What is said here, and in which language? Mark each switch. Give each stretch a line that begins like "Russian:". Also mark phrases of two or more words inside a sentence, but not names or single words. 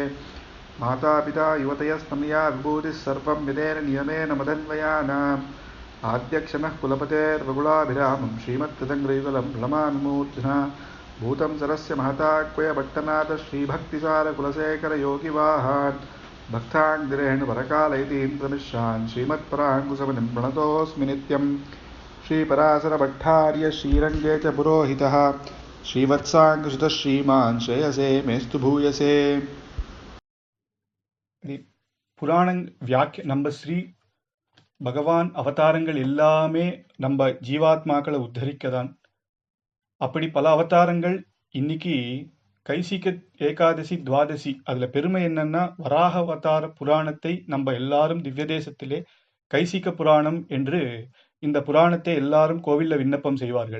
Sanskrit: मातापिता युवतयस्तनया विभूतिः सर्वं विदेन नियमेन मदन्वयानाम् आद्यक्षणः कुलपतेर्वगुलाभिरामं श्रीमत्तदङ्ग्रयुगलं प्रणमामि भूतं सरस्य महताक्वयभट्टनाथ श्रीभक्तिसारकुलशेखरयोगिवाहान् भक्ताङ्गिरेणुपरकालयतीन्द्रमिश्रान् श्रीमत्पराङ्कुशमुनिं प्रणतोऽस्मि नित्यं। श्रीपराशरभट्टार्य श्रीरङ्गे च पुरोहितः श्रीवत्साङ्कुशुतः श्रीमान् श्रेयसे मेस्तु भूयसे।
Tamil: புராண நம்ம ஸ்ரீ பகவான் அவதாரங்கள் எல்லாமே நம்ம ஜீவாத்மாக்களை உத்தரிக்கதான். அப்படி பல அவதாரங்கள் இன்னைக்கு கைசிக ஏகாதசி துவாதசி அதுல பெருமை என்னன்னா வராக அவதார புராணத்தை நம்ம எல்லாரும் திவ்ய தேசத்திலே கைசிக புராணம் என்று இந்த புராணத்தை எல்லாரும் கோவில்ல விண்ணப்பம் செய்வார்கள்.